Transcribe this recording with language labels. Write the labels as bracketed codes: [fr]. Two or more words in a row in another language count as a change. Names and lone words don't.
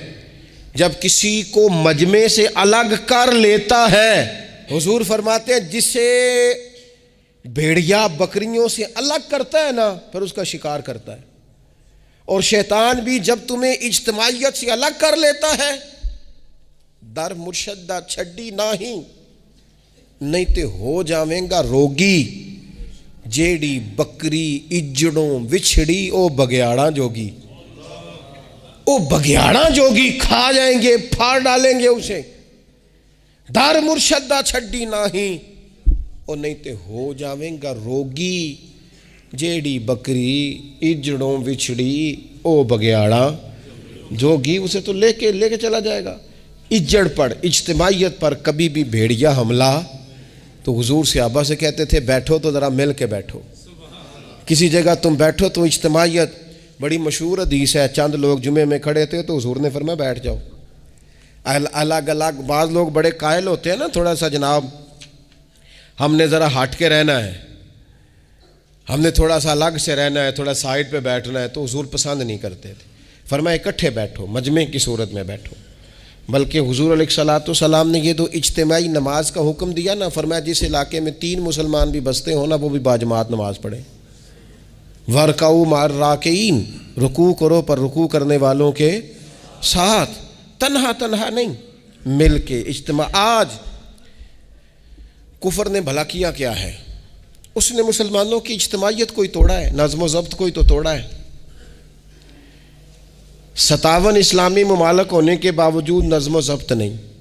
[ur] جب کسی کو مجمع سے الگ کر لیتا ہے، حضور فرماتے ہیں جسے بھیڑیا بکریوں سے الگ کرتا ہے نا، پھر اس کا شکار کرتا ہے. اور شیطان بھی جب تمہیں اجتماعیت سے الگ کر لیتا ہے، [pa] در مرشدہ چھڈی نہیں تے ہو جاویں گا روگی. جیڑی بکری اجڑوں وچھڑی او بگیاڑا جوگی. او بگیاڑا جوگی [ur] کھا جائیں گے، پھاڑ ڈالیں گے اسے. [pa] در مرشدہ چھڈی نہیں تے ہو جاویں گا روگی. جیڑی بکری اجڑوں وچھڑی او بگیاڑا جوگی. [ur] اسے تو لے کے چلا جائے گا. اجڑ پر، اجتماعیت پر کبھی بھی بھیڑیا حملہ. تو حضور صحابہ سے کہتے تھے بیٹھو تو ذرا مل کے بیٹھو، کسی جگہ تم بیٹھو تو اجتماعیت. بڑی مشہور حدیث ہے، چند لوگ جمعے میں کھڑے تھے تو حضور نے فرمایا بیٹھ جاؤ. الگ الگ. بعض لوگ بڑے قائل ہوتے ہیں نا، تھوڑا سا جناب ہم نے ذرا ہٹ کے رہنا ہے، ہم نے تھوڑا سا الگ سے رہنا ہے، تھوڑا سائڈ پہ بیٹھنا ہے. تو حضور پسند نہیں کرتے تھے. فرمایا اکٹھے بیٹھو، مجمع کی صورت میں بیٹھو. بلکہ حضور علیہ السلام نے یہ تو اجتماعی نماز کا حکم دیا نا، فرمایا جس علاقے میں 3 مسلمان بھی بستے ہوں نا وہ بھی باجماعت نماز پڑھیں. [ar] وَرْكَعُوا مَعَ الرَّاكِعِينَ، [ur] رکوع کرو پر رکوع کرنے والوں کے ساتھ. تنہا نہیں، مل کے اجتماع. آج کفر نے بھلا کیا کیا ہے؟ اس نے مسلمانوں کی اجتماعیت کوئی توڑا ہے، نظم و ضبط کوئی تو توڑا ہے. 57 اسلامی ممالک ہونے کے باوجود نظم و ضبط نہیں.